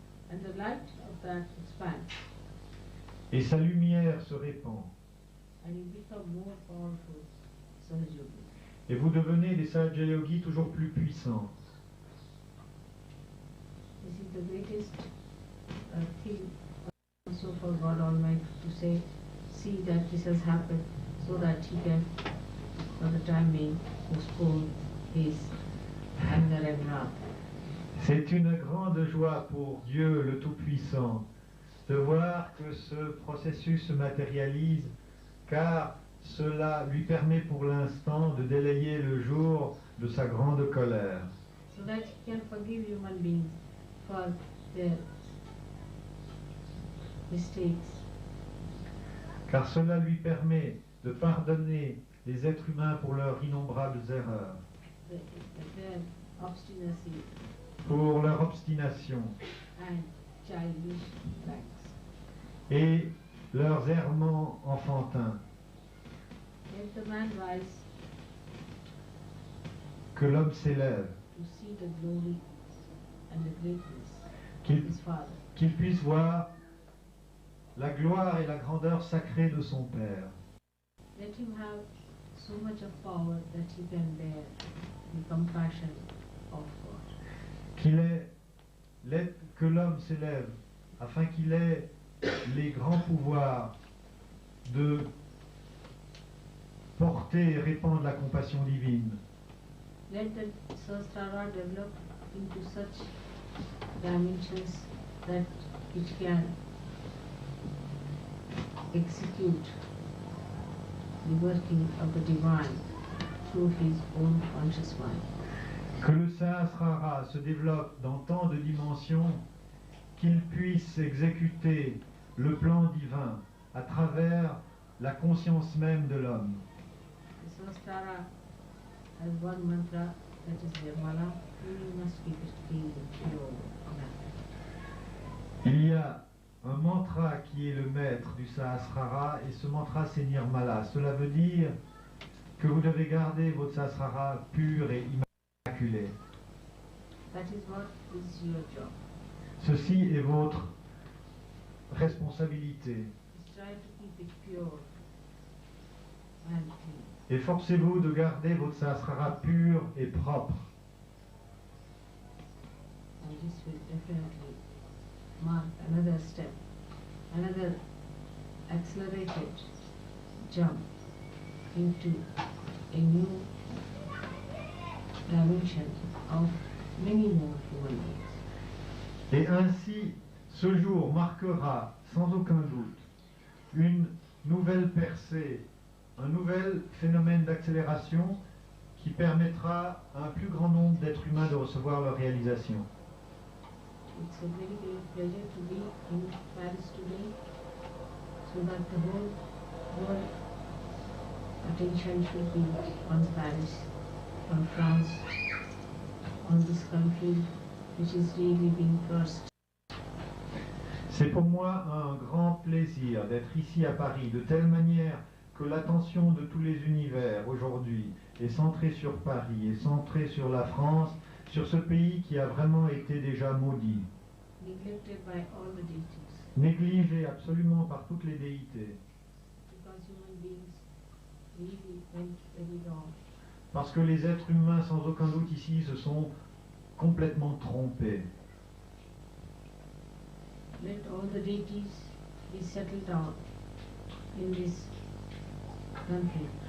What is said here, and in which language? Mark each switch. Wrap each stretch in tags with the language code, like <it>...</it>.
<en>And the light of that expands,</en> <fr>Et sa lumière se répand.</fr> <en>and you become more powerful Sahajogi.</en> <fr>Et vous devenez des Sahaja Yogis toujours plus puissants.</fr> <en>This is the greatest thing also for God Almighty to say, see that this has happened so that he can, for the time being, postpone his anger and wrath.</en> <fr>C'est une grande joie pour Dieu le Tout-Puissant de voir que ce processus se matérialise, car cela lui permet pour l'instant de délayer le jour de sa grande colère.</fr> <en>So that he can forgive human beings for their mistakes.</en> <fr>Car cela lui permet de pardonner les êtres humains pour leurs innombrables erreurs,</fr> <en>Their obstinacy</en> <fr>pour leur obstination</fr> <en>and childish pranks.</en> <fr>et leurs errements enfantins.</fr> <en>Let the man rise</en> <fr>Que l'homme s'élève,</fr> <en>to see the glory and the greatness</en> <fr>qu'il</fr> <en>of his Father.</en> <fr>qu'il puisse voir la gloire et la grandeur sacrée de son Père.</fr> <en>Let him have so much of power that he can bear the compassion of God.</en> <fr>Que l'homme s'élève afin qu'il ait les grands pouvoirs de porter et répandre la compassion divine.</fr> <en>Let the Sahasrara develop into such dimensions that it can execute the working of the divine through his own conscious mind.</en> <fr>Que le Sahasrara se développe dans tant de dimensions qu'il puisse exécuter le plan divin à travers la conscience même de l'homme.</fr> <en>The Sahasrara has one mantra, that is Nirmala, we must keep it clean and pure.</en> <fr>Il y a un mantra qui est le maître du Sahasrara et ce mantra c'est Nirmala. Cela veut dire que vous devez garder votre Sahasrara pur et immaculé.</fr> <en>That is what is your job.</en> <fr>Ceci est votre responsabilité.</fr> <en>Just try to keep it pure and clean.</en> <fr>Efforcez-vous de garder votre Sahasrara pur et propre.</fr> <en>And this will definitely mark another step, another accelerated jump into a new dimension of many more human beings.</en> <fr>Et ainsi, ce jour marquera sans aucun doute une nouvelle percée, un nouvel phénomène d'accélération qui permettra à un plus grand nombre d'êtres humains de recevoir leur réalisation.</fr> <en>It's a very great pleasure to be in Paris today, so that the whole world attention should be on Paris, on France, on this country which is really being cursed.</en> <fr>C'est pour moi un grand plaisir d'être ici à Paris, de telle manière que l'attention de tous les univers aujourd'hui est centrée sur Paris, est centrée sur la France, sur ce pays qui a vraiment été déjà maudit,</fr> <en>Neglected by all the deities,</en> <fr>négligé absolument par toutes les déités,</fr> <en>because human beings really went very wrong.</en> <fr>parce que les êtres humains sans aucun doute ici se sont complètement trompés.</fr> <en>Let all the deities be settled down in this country.</en>